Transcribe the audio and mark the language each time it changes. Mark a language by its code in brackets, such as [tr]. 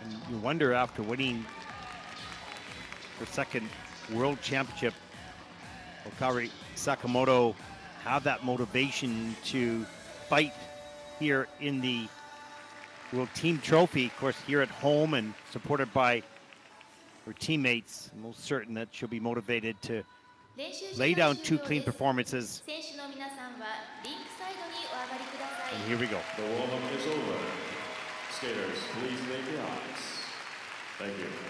[en] You wonder, after winning her second world championship, will Kaori Sakamoto have that motivation to fight here in the World Team Trophy? Of course, here at home and supported by her teammates. I'm most certain that she'll be motivated to lay down two clean performances. [ja] 選手の皆さんはリンクサイドにお上がりください。 [en] And here we go. The warm-up is over. Skaters, please make the ice. Thank you.